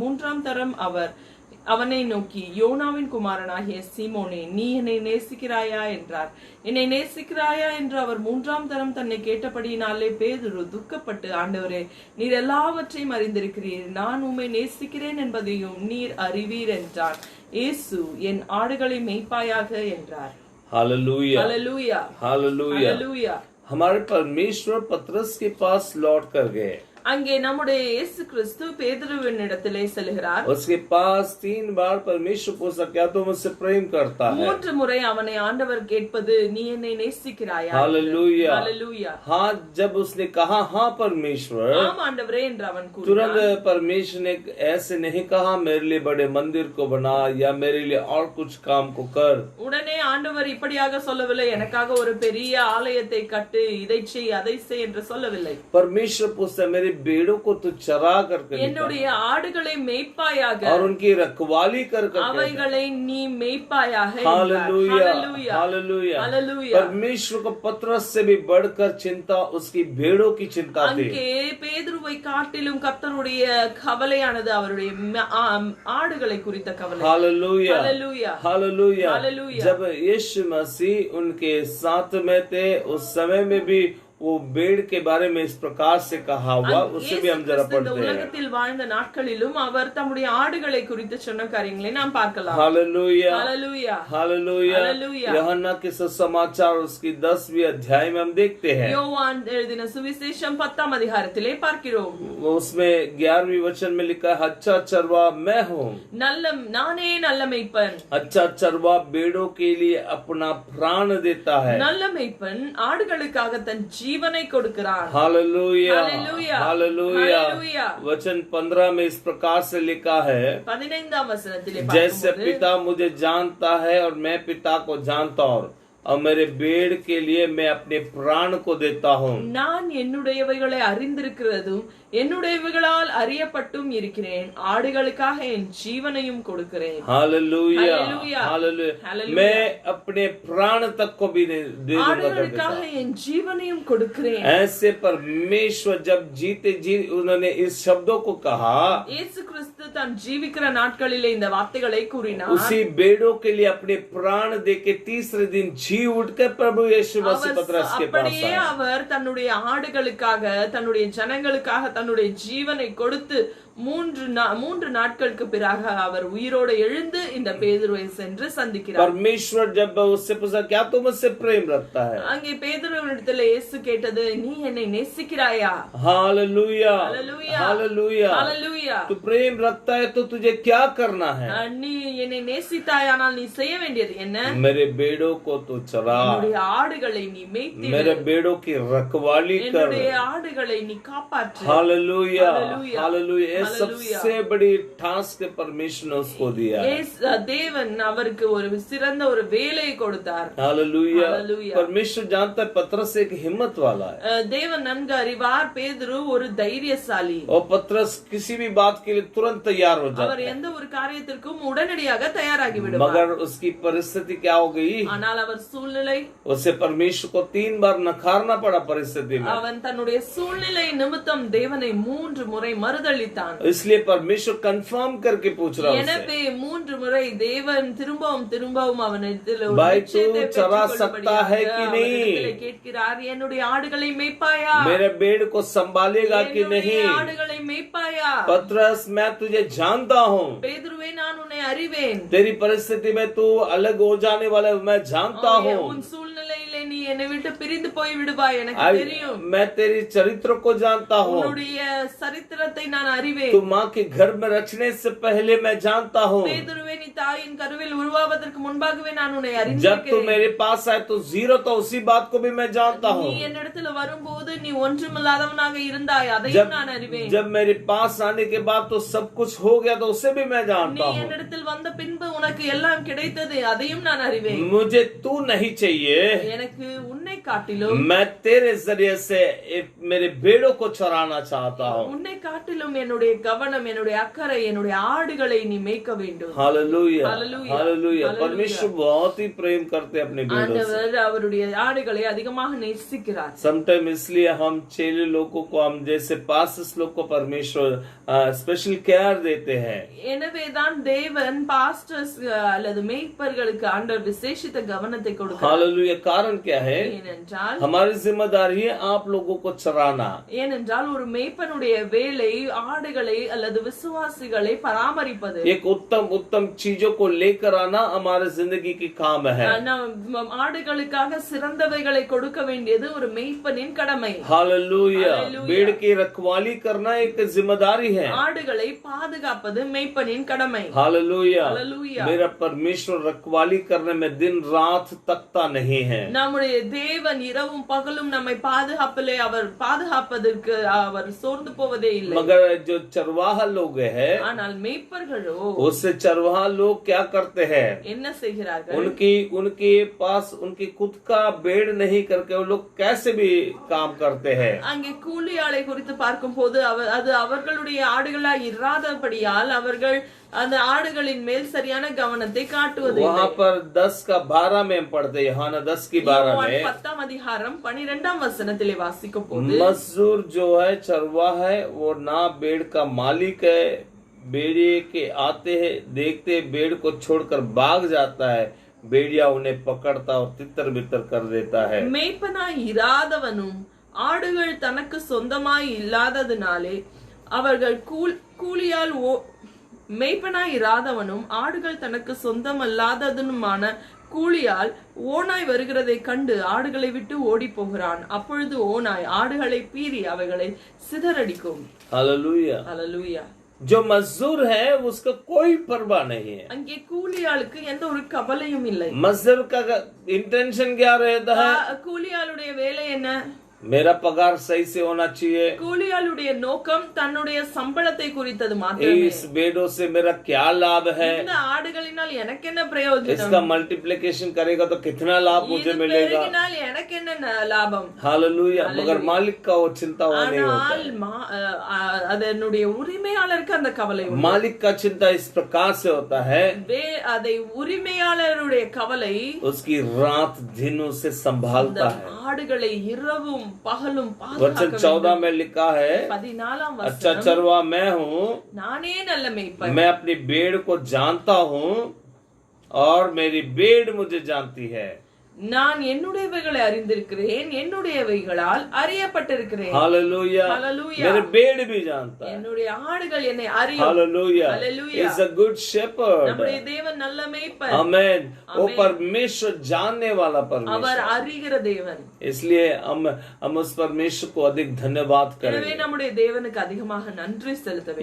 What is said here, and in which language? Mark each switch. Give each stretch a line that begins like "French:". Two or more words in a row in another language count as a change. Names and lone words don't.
Tamil: 3ஆம் தரம் அவர், அவனை நோக்கி, யோனாவின் குமாரனாகிய சீமோனே, நீ என்னை நேசிக்கிறாயா என்றார். என்னை நேசிக்கிறாயா என்று அவர் 3ஆம் தரம் தன்னை கேட்டபடியினாலே பேதுரு துக்கப்பட்டு, ஆண்டவரே, நீர் எல்லாவற்றையும் அறிந்திருக்கிறீர், நான் உம்மை நேசிக்கிறேன் என்பதையும் நீர் அறிவீர் என்றார். இயேசு, என் ஆடுகளை மேய்ப்பாயாக என்றார்.
Hindi: हालेलुया, हालेलुया, हालेलुया। हालेलुया। हमारे परमेश्वर पतरस के पास लौट कर गए।
Tamil: அங்கே நம்முடைய இயேசு கிறிஸ்து பேதுருவின் இடத்திலே செல்கிறார்.
Hindi: उसके पास 3 बार परमेश्वर पूछा, क्या तू मुझसे प्रेम करता है?
Tamil: 3 முறை அவனை ஆண்டவர் கேட்பது, நீ என்னை நேசிக்கிறாயா?
Hindi: हालेलुया, हालेलुया। हाँ, जब उसने कहा हाँ परमेश्वर,
Tamil: ஆம் ஆண்டவரே என்று அவன் கூறினான்.
Hindi: तुरंत परमेश्वर ने ऐसे नहीं कहा मेरे लिए बड़े मंदिर को बना या मेरे लिए और कुछ काम को कर।
Tamil: உடனே ஆண்டவர் இப்படியாக சொல்லவில்லை, எனக்காக ஒரு பெரிய ஆலயத்தை கட்டு, இதை செய், அதை செய் என்று சொல்லவில்லை.
Hindi: परमेश्वर पूछता, मेरे भेड़ों को तू चरा करके
Tamil: என்னுடைய ஆடுகளை மேய்ப்பாயாக,
Hindi: और उनकी रखवाली कर करके।
Tamil: அவைகளை நீ மேய்ப்பாயாக என்றார்.
Hindi: हालेलुया, हालेलुया, हालेलुया। हालेलुया। परमेश्वर को पतरस से भी बढ़कर चिंता उसकी भेड़ों की चिंता थी।
Tamil: அங்கே பேதுருவை காட்டிலும் கர்த்தருடைய கவலையானது அவருடைய ஆடுகளை குறித்த கவலை.
Hindi: हालेलुया, हालेलुया, हालेलुया। हालेलुया। जब यीशु मसीह उनके साथ में थे, उस समय में भी वो भेड़ के बारे में इस प्रकार से कहा हुआ, उससे भी हम जरा
Tamil: இந்த
Hindi: पढ़ते हैं।
Tamil: உலகத்தில் வாழ்ந்த நாட்களிலும் அவர் தம்முடைய ஆடுகளை குறித்து சொன்ன காரியங்களை நாம் பார்க்கலாம்.
Hindi: हालेलुया, हालेलुया, हालेलुया। हालेलुया। यूहन्ना के सुसमाचार उसकी 10वीं अध्याय में हम देखते हैं।
Tamil: யோவான் எழுதின சுவிசேஷம் 10ஆம் அதிகாரத்திலே பார்க்கிறோம்.
Hindi: उसमें 11वीं वचन में लिखा है, अच्छा चरवा मैं हूँ।
Tamil: நானே நல்ல மேய்ப்பன்.
Hindi: अच्छा चरवा भेड़ों के लिए अपना प्राण देता है।
Tamil: நல்ல மேய்ப்பன் ஆடுகளுக்காக தன் जीवனை கொடுக்கிறான்.
Hindi: हालेलुया, हालेलुया, हालेलुया। हालेलुया। वचन 15 में इस प्रकार से लिखा है,
Tamil: 15ஆம் வசனத்திலே
Hindi: जैसे
Tamil: பார்க்கும்போது,
Hindi: पिता मुझे जानता है और मैं पिता को जानता हूँ और मेरे भेड़ के लिए मैं अपने प्राण को देता हूँ।
Tamil: நான் என்னுடையவைகளை அறிந்திருக்கிறதும் என்னுடையவைகளால் அறியப்பட்டும் இருக்கிறேன், ஆடுகளுக்காக என் ஜீவனையும் கொடுக்கிறேன்.
Hindi: हालेलुया, हालेलुया, हालेलुया। हालेलुया। मैं अपने प्राण तक को भी दे दूंगा।
Tamil: ஆடுகளுக்காக என் ஜீவனையும் கொடுக்கிறேன்.
Hindi: ऐसे परमेश्वर जब जीते जी उन्होंने इस शब्दों को कहा,
Tamil: இயேசு கிறிஸ்து தான் ஜீவிக்கிற நாட்களிலே இந்த வார்த்தைகளை கூறினார்.
Hindi: उसी भेड़ों के लिए अपने प्राण देके तीसरे दिन जी उठकर प्रभु यीशु मसीह पतरस के पास
Tamil: அப்படியே
Hindi: आए।
Tamil: அவர் தன்னுடைய ஆடுகளுக்காக, தன்னுடைய ஜனங்களுக்காக தன்னுடைய ஜீவனை கொடுத்து 3 நாட்களுக்கு பிறகு அவர் உயிரோடு எழுந்து இந்த பேதுருவை சென்று சந்திக்கிறார்.
Hindi: परमेश्वर जब उससे पूछा, क्या तू मुझसे प्रेम रखता है?
Tamil: அங்கே பேதுருவினிடத்தில் இயேசு கேட்டது, நீ என்னை நேசிக்கிறாயா?
Hindi: हालेलुया, हालेलुया, हालेलुया। हालेलुया। तू प्रेम रखता है तो तुझे क्या करना है?
Tamil: நீ என்னை நேசித்தாயானால் நீ செய்ய வேண்டியது என்ன?
Hindi: मेरे भेड़ों को तू चरा,
Tamil: என்னுடைய ஆடுகளை நீ மேய்த்திடு,
Hindi: मेरे भेड़ों की रखवाली कर।
Tamil: என்னுடைய ஆடுகளை நீ காப்பாற்று.
Hindi: हालेलुया, हालेलुया, हालेलुया। हालेलुया। सबसे बड़ी टास्क परमेश्वर ने उसको दिया।
Tamil: தேவன் அவருக்கு ஒரு சிறந்த ஒரு வேலையை கொடுத்தார்.
Hindi: हालेलुया। हालेलुया। परमेश्वर जानता है पतरस एक हिम्मत वाला है
Tamil: தேவன் நன்கு அறிவார், பேதுரு ஒரு தைரியசாலி.
Hindi: और पतरस किसी भी बात के लिए तुरंत तैयार हो जाता
Tamil: அவர்
Hindi: है।
Tamil: எந்த ஒரு காரியத்திற்கும் உடனடியாக தயாராகி விடுவார்.
Hindi: मगर उसकी परिस्थिति क्या हो गई?
Tamil: ஆனால் அவர் சூழ்நிலை,
Hindi: उसे परमेश्वर को 3 बार नकारना पड़ा परिस्थिति में।
Tamil: அவன் தன்னுடைய சூழ்நிலை நிமித்தம் தேவனை 3 முறை மறுதளித்தான்.
Hindi: इसलिए परमेश्वर कंफर्म करके पूछ रहा है
Tamil: எனவே 3 முறை தேவன் திரும்பவும் அவனிடத்தில் ஒரு
Hindi: भाई, तू
Tamil: நிச்சயத்தை
Hindi: चरा
Tamil: பெற்றுக்
Hindi: सकता है कि
Tamil: கொள்ளும்படியாக
Hindi: नहीं?
Tamil: அவனிடத்தில் கேட்கிறார், என்னுடைய ஆடுகளை மேய்ப்பாயா?
Hindi: मेरे भेड़ को संभालेगा कि
Tamil: என்னுடைய
Hindi: नहीं?
Tamil: ஆடுகளை மேய்ப்பாயா?
Hindi: पतरस, मैं तुझे जानता हूँ,
Tamil: பேதுருவே, நான் உன்னை அறிவேன்.
Hindi: तेरी परिस्थिति में तू अलग हो जाने वाला है, मैं जानता हूँ।
Tamil: உன் சூழ்நிலையிலே நீ என்னை விட்டு பிரிந்து போய் விடுவாய், எனக்கு தெரியும்.
Hindi: मैं तेरी चरित्र को जानता हूँ,
Tamil: உன்னுடைய சரித்திரத்தை நான் அறிவேன்.
Hindi: तू माँ के घर में रचने से पहले मैं जानता हूँ।
Tamil: பேதுருவே, நீ தாயின் கருவில் உருவாவதற்கு முன்பாகவே நான் உன்னை
Hindi: जब तू
Tamil: அறிந்திருக்கிறேன்.
Hindi: मेरे पास आए तो जीरो, तो उसी बात को भी मैं जानता
Tamil: நீ
Hindi: हूँ।
Tamil: என்னிடத்துல வரும்போது நீ ஒன்றுமில்லாதவனாக இருந்தாய், அதையும் நான் அறிவேன்.
Hindi: जब मेरे पास आने के बाद तो सब कुछ हो गया, तो उसे भी मैं
Tamil: நீ
Hindi: जानता हूँ।
Tamil: என்னிடத்தில் வந்த பின்பு உனக்கு எல்லாம் கிடைத்தது, அதையும் நான் அறிவேன்.
Hindi: मुझे तू नहीं चाहिए,
Tamil: எனக்கு உன்னை காட்டிலும்
Hindi: मैं तेरे जरिए से मेरे भेड़ों को चराना चाहता हूँ।
Tamil: உன்னை காட்டிலும் என்னுடைய கவனம், என்னுடைய அக்கறை, என்னுடைய ஆடுகளை நீ மேய்க்க வேண்டும்.
Hindi: हालेलुया, हालेलुया, हालेलुया। हालेलुया। परमेश्वर बहुत ही प्रेम करते हैं अपने भेड़ों से।
Tamil: ஆண்டவர் அவருடைய ஆடுகளை அதிகமாக நேசிக்கிறார்.
Hindi: समटाइम इसलिए हम चेले लोगों को, हम जैसे पास्टर्स लोग को परमेश्वर
English: special care
Hindi: देते हैं।
Tamil: எனவேதான் தேவன் பாஸ்டர்ஸ் அல்லது மேய்ப்பர்களுக்கு ஆண்டவர் விசேஷித்த கவனத்தை கொடுக்கிறார்.
Hindi: हालेलुया। कारण क्या है?
Tamil: ஏனென்றால்
Hindi: हमारी जिम्मेदारी है आप लोगों को चराना।
Tamil: ஏனென்றால் ஒரு மேய்ப்பனுடைய வேலை ஆடுகளை அல்லது விசுவாசிகளை பராமரிப்பது.
Hindi: एक उत्तम उत्तम चीजों को लेकर आना हमारे जिंदगी की काम है।
Tamil: நாம் ஆடுகளுக்காக சிறந்தவைகளை கொடுக்க வேண்டியது ஒரு மேய்ப்பனின் கடமை.
Hindi: हालेलुया। भेड़ की रखवाली करना एक जिम्मेदारी है।
Tamil: ஆடுகளை பாதுகாப்பது மேய்ப்பனின் கடமை.
Hindi: हालेलुया। हालेलुया। मेरा परमेश्वर रखवाली करने में दिन रात तकता नहीं है।
Tamil: நம்முடைய தேவன் இரவும் பகலும் நம்மை பாதுகாப்பிலே அவர் பாதுகாப்பதற்கு அவர் சோர்ந்து போவதே இல்லை.
Hindi: मगर जो चरवाहा लोग है,
Tamil: ஆனால் மேய்ப்பர்களோ
Hindi: उससे चरवाहा लोग क्या करते हैं?
Tamil: என்ன செய்கிறார்கள்?
Hindi: उनके पास उनकी खुद का बेड़ नहीं करके वो लोग कैसे भी काम करते हैं।
Tamil: அங்கே கூலியாளை குறித்து பார்க்கும் போது அது அவர்களுடைய ஆடுகளாய் இராதபடியால் அவர்கள் அந்த ஆடுகளின் மேல் சரியான கவனத்தை காட்டுவது.
Hindi: वहाँ पर 10 का 12 में हम पढ़ते हैं, यूहन्ना 10 की 12 में
Tamil: 10 அதிகாரம் 12 வசனத்திலே வாசிக்கும் போது
Hindi: मजदूर जो है चरवाहा है वो ना बेड़ का मालिक है, बेड़े के आते हैं देखते बेड़ को छोड़कर भाग जाता है, बेड़िया उन्हें पकड़ता और तितर बितर कर देता है।
Tamil: மேய்ப்பனாய் இராதவனும் ஆடுகள் தனக்கு சொந்தமாய் இல்லாததினாலே அவர்கள் கூலியால் மேய்ப்பனாய் இராதவனும் ஆடுகள் தனக்கு சொந்தமல்லாததுமான கூலியால் ஓனாய் வருகிறதை கண்டு ஆடுகளை விட்டு ஓடி போகிறான். அப்பொழுது ஓனாய் ஆடுகளை பீறி அவைகளை சிதறடிக்கும்.
Hindi: हालेलुया। हालेलुया। जो मजदूर है उसका कोई परवाह नहीं है।
Tamil: அங்கே கூலியாளுக்கு எந்த ஒரு கவலையும் இல்லை.
Hindi: मजदूर का इंटेंशन क्या रहता है?
Tamil: கூலியாளுடைய வேலை என்ன?
Hindi: मेरा पगार सही से होना चाहिए।
Tamil: கூலியாளுடைய நோக்கம் தன்னுடைய சம்பளத்தை குறித்தது மாத்திரமே.
Hindi: इस भेड़ों से मेरा क्या लाभ है?
Tamil: இந்த ஆடுகளினால் எனக்கு என்ன பிரயோஜனம்?
Hindi: इसका मल्टीप्लिकेशन करेगा तो कितना लाभ मुझे मिलेगा?
Tamil: பெருகினால் எனக்கு என்ன லாபம்?
Hindi: हालेलुया। मगर मालिक का वो चिंता वो नहीं होता।
Tamil: அதனுடைய உரிமையாளருக்கு அந்த கவலை உண்டு.
Hindi: मालिक का चिंता इस प्रकार से होता है,
Tamil: அதை உரிமையாளருடைய கவலை
Hindi: उसकी रात दिन उसे संभालता है।
Tamil: ஆடுகளை இரவும் பகலும்
Hindi: वचन 14 में लिखा है, 14 अच्छा
Tamil: வசனம்,
Hindi: चरवा मैं हूँ,
Tamil: நானே நல்ல மேய்ப்பன்,
Hindi: मैं अपनी भेड़ को जानता हूँ और मेरी भेड़ मुझे जानती है।
Tamil: நான் என்னுடையவைகளை அறிந்திருக்கிறேன், என்னுடையவைகளால் அறியப்பட்டிருக்கிறேன்.
Hindi: हालेलुया। हालेलुया। मेरे भेड़ भी जानता है। என்னுடைய ஆடுகள் என்னை அறியும். हालेलुया। हालेलुया।
English: He's a good shepherd.
Tamil: நம்முடைய தேவன் நல்ல மேய்ப்பன்.
Hindi: आमेन। वो परमेश्वर जानने वाला
Tamil: அவர்
Hindi: परमेश्वर,
Tamil: அறிகிற தேவன்.
Hindi: इसलिए हम उस परमेश्वर को अधिक धन्यवाद
Tamil: எனவே
Hindi: करें।
Tamil: நம்முடைய தேவனுக்கு அதிகமாக நன்றி செலுத்த வேண்டும்.